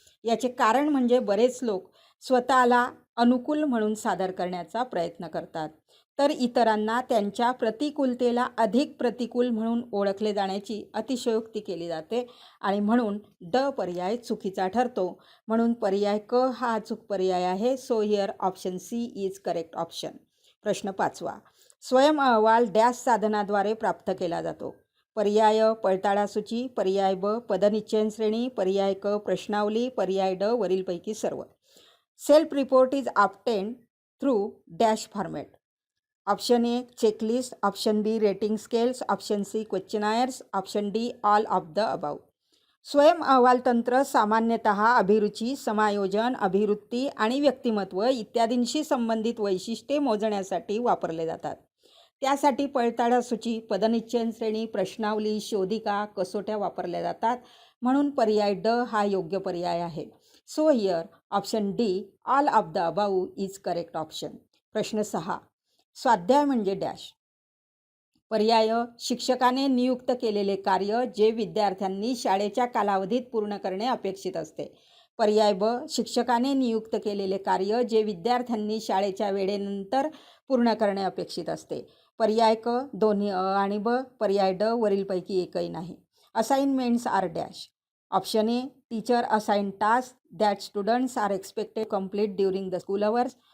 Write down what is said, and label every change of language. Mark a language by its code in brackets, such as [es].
[mr] याचे कारण म्हणजे बरेच लोक स्वतःला अनुकूल म्हणून सादर करण्याचा प्रयत्न करतात, तर इतरांना त्यांच्या प्रतिकूलतेला अधिक प्रतिकूल म्हणून ओळखले जाण्याची अतिशयोक्ती केली जाते आणि म्हणून ड पर्याय चुकीचा ठरतो. म्हणून पर्याय क हा अचूक पर्याय आहे. [en] So here option C is correct option. [mr] प्रश्न पाचवा. स्वयं अहवाल डॅश साधनाद्वारे प्राप्त केला जातो? पर्याय पडताळासूची, पर्याय ब पदनिश्चयन श्रेणी, पर्याय क प्रश्नावली, पर्याय ड वरीलपैकी सर्व. [en] Self report is obtained through dash format. Option A checklist, option B rating scales, option C questionnaires, option D all of the above. [mr] स्वयं अहवाल तंत्र सामान्यतः अभिरुची, समायोजन, अभिवृत्ती आणि व्यक्तिमत्व इत्यादींशी संबंधित वैशिष्ट्ये मोजण्यासाठी वापरले जातात. त्यासाठी पडताळासूची, पदनिश्चयन श्रेणी, प्रश्नावली, शोधिका, कसोट्या वापरल्या जातात. म्हणून पर्याय ड हा योग्य पर्याय आहे. [en] So here option D all of the above is correct option. [mr] प्रश्न 6. स्वाध्याय म्हणजे डॅश. पर्याय शिक्षकाने नियुक्त केलेले कार्य जे विद्यार्थ्यांनी शाळेच्या कालावधीत पूर्ण करणे अपेक्षित असते. पर्याय ब शिक्षकाने नियुक्त केलेले कार्य जे विद्यार्थ्यांनी शाळेच्या वेळेनंतर पूर्ण करणे अपेक्षित असते. पर्याय क दोन्ही अ आणि ब. पर्याय ड वरीलपैकी एकही नाही. [en] Assignments are dash. Option A teacher assign task that students are expected complete during the school hours.